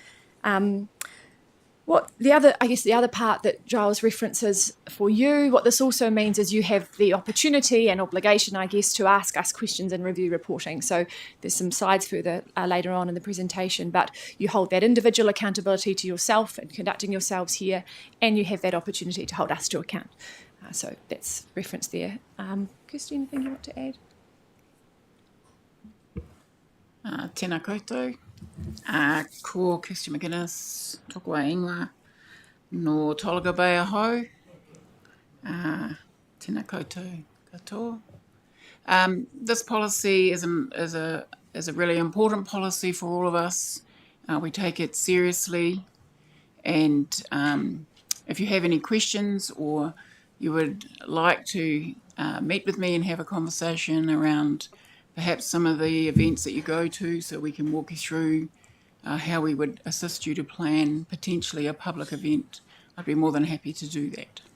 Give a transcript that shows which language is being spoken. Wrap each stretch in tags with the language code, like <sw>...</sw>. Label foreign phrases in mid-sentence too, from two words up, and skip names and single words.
<en>The other part that Giles references for you, what this also means is you have the opportunity and obligation, to ask us questions and review reporting. So there's some slides further later on in the presentation, but you hold that individual accountability to yourself and conducting yourselves here, and you have that opportunity to hold us to account. So that's referenced there. Kirsty, anything you want to add?</en> <mi>Tēnā koutou. Ko Kirsty McInnes, toko a ingoa, no Tolaga Bay ahau. Tēnā koutou katoa.</mi> <en>This policy is a really important policy for all of us. We take it seriously, and if you have any questions or you would like to meet with me and have a conversation around perhaps some of the events that you go to, so we can walk you through how we would assist you to plan potentially a public event, I'd be more than happy to do that.</en>